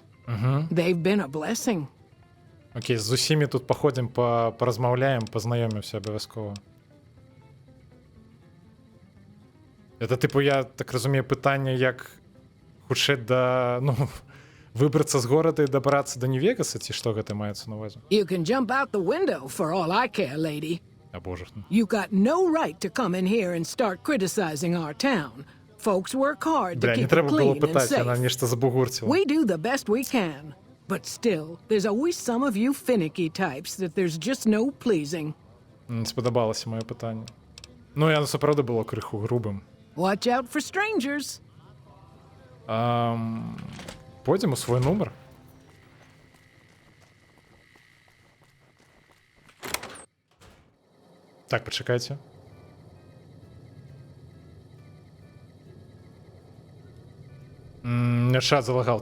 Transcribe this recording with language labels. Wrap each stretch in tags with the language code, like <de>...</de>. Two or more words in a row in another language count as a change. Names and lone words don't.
<en>They've been a blessing.</en> <be>Окей, з усімі тут паходзім, паразмаўляем, пазнаёмімся абавязкова. Это, типу, я так разумею, пытанне, як хутчэй выбрацца з горада і дабрацца да Нью-Вегаса, ці што гэта маецца на ўвазе?</be> <en>You can jump out the window for all I care, lady.</en> <be>А боже.</be> <en>You got no right to come in here and start criticizing our town. Folks work hard to</en> <be>Бля, не</be> <en>keep it</en> <be>трэба было</be> <en>clean and</en> <be>пытаць, яна</be> <en>safe.</en> <be>нешта забугурціла.</be> <en>We do the best we can. But still, there's always some of you finicky types that there's just no pleasing.</en> <be>Не спадабалася маё пытанне. Яно сапраўды было крыху грубым.</be> <en>Watch out for strangers.</en> <be>Пойдзем у свой нумар. Так, пачакайце. Чат залагаў.</be>